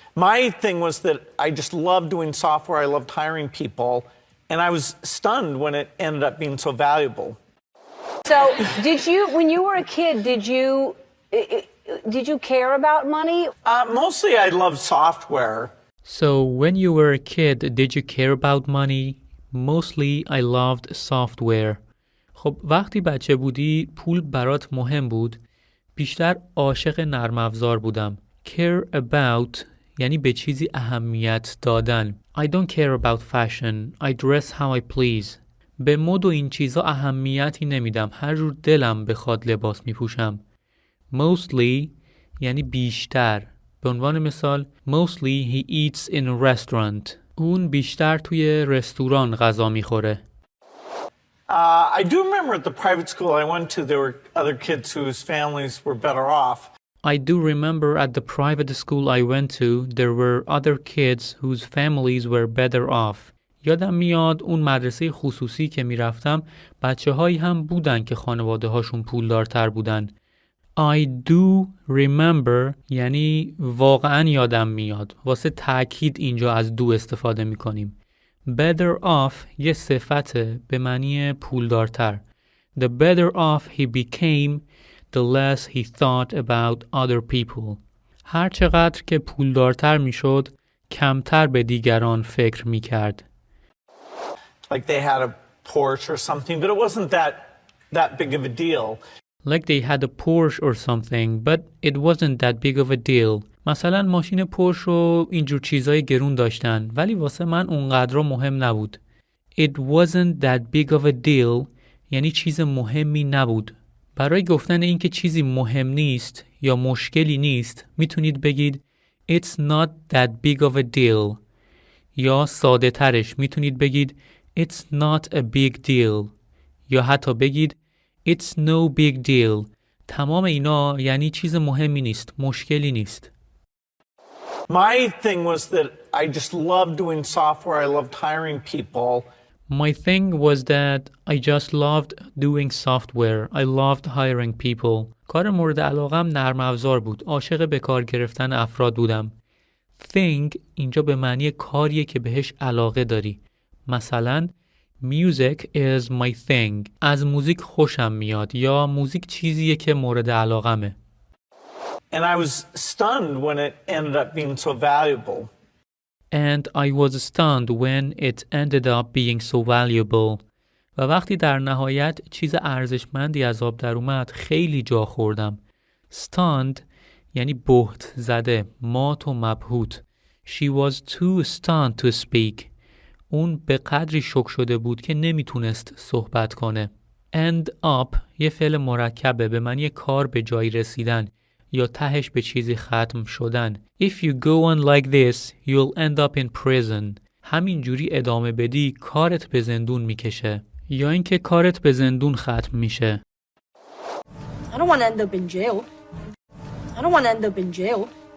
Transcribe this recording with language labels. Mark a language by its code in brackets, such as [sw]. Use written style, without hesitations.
[en] My thing was that I just loved doing software, I loved hiring people, and I was stunned when it ended up being so valuable. So, when you were a kid, did you care about money? Mostly I loved software. So, when you were a kid, did you care about money? Mostly I loved software. [fa] خب وقتی بچه بودی پول برات مهم بود؟ بیشتر عاشق نرم افزار بودم. Care about یعنی به چیزی اهمیت دادن. [en] I don't care about fashion. I dress how I please. [fa] به مد و این چیزا اهمیتی نمیدم. هر جور دلم بخواد لباس میپوشم. Mostly یعنی بیشتر. به عنوان مثال [en] Mostly he eats in a restaurant. [fa] اون بیشتر توی رستوران غذا میخوره. [en] I do remember at the private school I went to, there were other kids whose families were better off. I do remember at the private school I went to, there were other kids whose families were better off. [fa] یادم میاد اون مدرسه خصوصی که میرفتم بچه هایی هم بودن که خانواده هاشون پولدارتر بودن. [en] I do remember [fa] یعنی واقعا یادم میاد. واسه تأکید اینجا از do استفاده میکنیم. Better off یه صفته به معنی پولدارتر. [en] The better off he became, the less he thought about other people. [fa] هر چقدر که پولدارتر میشد کمتر به دیگران فکر میکرد. [en] Like they had a Porsche or something, but it wasn't that big of a deal. Like they had a Porsche or something, but it wasn't that big of a deal. [fa] مثلا ماشین پورش و اینجور چیزای گرون داشتن ولی واسه من اونقدر مهم نبود. [en] It wasn't that big of a deal [fa] یعنی چیز مهمی نبود. برای گفتن اینکه چیزی مهم نیست یا مشکلی نیست میتونید بگید [en] It's not that big of a deal [fa] یا ساده ترش میتونید بگید [en] It's not a big deal [fa] یا حتی بگید [en] It's no big deal. [fa] تمام اینا یعنی چیز مهمی نیست، مشکلی نیست. [en] My thing was that I just loved doing software. I loved hiring people. My thing was that I just loved doing software. I loved hiring people. [fa] کار مورد علاقم نرم افزار بود. عاشق به کار گرفتن افراد بودم. Thing اینجا به معنی کاریه که بهش علاقه داری. [en] مثلا Music is my thing. [fa] از موزیک خوشم میاد یا موزیک چیزیه که مورد علاقمه. [en] And I was stunned when it ended up being so valuable. And I was stunned when it ended up being so valuable. [fa] و وقتی در نهایت چیز ارزشمندی از آب در اومد خیلی جا خوردم. Stunned یعنی بهت زده، مات و مبهوت. [en] She was too stunned to speak. [fa] اون به قدری شوک شده بود که نمیتونست صحبت کنه. End up یه فعل مرکبه به معنی کار به جایی رسیدن یا تهش به چیزی ختم شدن. [en] If you go on like this, you'll end up in prison. [fa] همینجوری ادامه بدی کارت به زندون میکشه یا اینکه کارت به زندون ختم میشه. [en] I don't want to end up in jail. I don't want to end up in jail.